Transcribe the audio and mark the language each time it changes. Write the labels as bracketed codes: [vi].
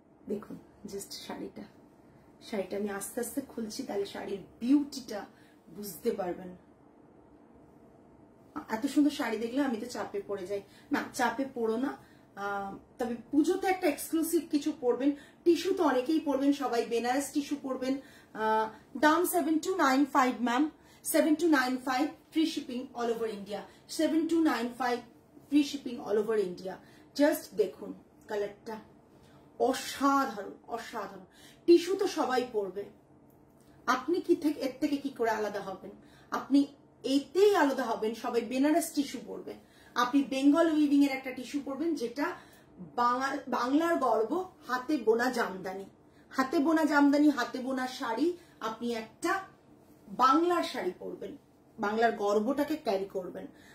[bn] দেখুন জাস্ট শাড়িটা আমি আস্তে আস্তে খুলছি, তাহলে শাড়ির বিউটিটা বুঝতে পারবেন। এত সুন্দর শাড়ি দেখলে আমি তো চাপে পড়ে যাই। না, চাপে পড়ো না, তবে পুজোতে একটা এক্সক্লুসিভ কিছু পরবেন। টিস্যু তো অনেকেই পরবেন, সবাই বেনারস টিস্যু পরবেন, [hi] दाम 7295 ma'am, 7295 free shipping all over India, 7295 free shipping all over India. [bn] Just দেখুন কালারটা অসাধারণ অসাধারণ। টিস্যু তো সবাই পরবে, আপনি কি থেকে এর থেকে কি করে আলাদা হবেন? আপনি এতেই আলাদা হবেন, সবাই বেনারস টিস্যু পরবে, আপনি বেঙ্গল উইভিং এর একটা টিস্যু পরবেন যেটা বাংলার গর্ব, হাতে বোনা জামদানি, হাতে বোনা জামদানি, হাতে বোনা শাড়ি, আপনি একটা বাংলার শাড়ি পরবেন, বাংলার গর্বটাকে ক্যারি করবেন।